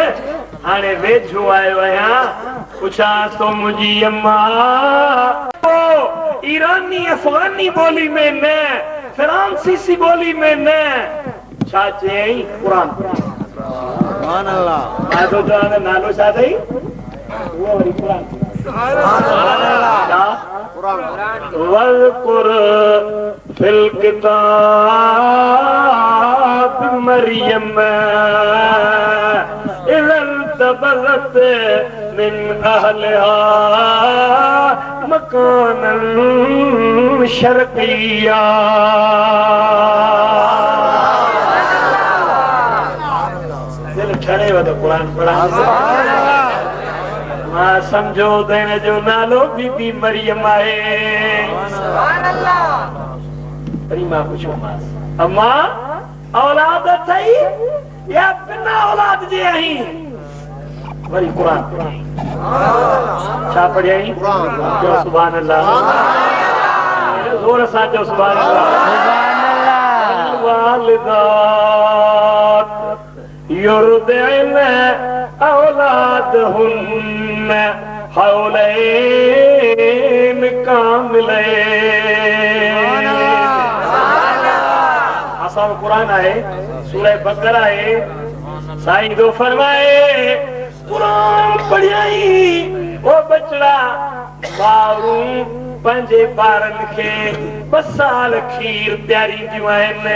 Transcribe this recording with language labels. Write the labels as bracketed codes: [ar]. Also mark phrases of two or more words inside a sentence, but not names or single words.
[sd] हाणे वेझो आयो आहियां, पुछां थो मुंहिंजी अम्मा ईरानी अफ़गानी ॿोली में न, फ्रांसीसी ॿोली में न, छा चयईं क़ुरान। मां थो चवां त नालो छा अथई, उहो वरी क़ुरान। [ar] واذكر في الكتاب مريم إذ انتبذت من أهلها مكانا شرقيا. [sd] दिल ठणे वध क़ुरान पढ़ा। मां सम्झो त हिन जो नालो बीबी मरियम आहे। वरी मां पुछोमांसि, अम्मा औलाद अथई या बिना औलाद जे आहीं। वरी क़ुरान छा पढ़ियईं, चओ [ar] سبحان الله, [sd] ज़ोर सां चओ [ar] سبحان الله. الوالدات يرضعن أولادهن حولين كاملين. [sd] असां क़ुरान आहे, सूरह बक़रा आहे। साईं तो फरमाए क़ुरान पढ़ियाई ओ बचड़ा माण्हू पंहिंजे ॿारनि खे 2 साल खीर पीआरींदियूं आहिनि।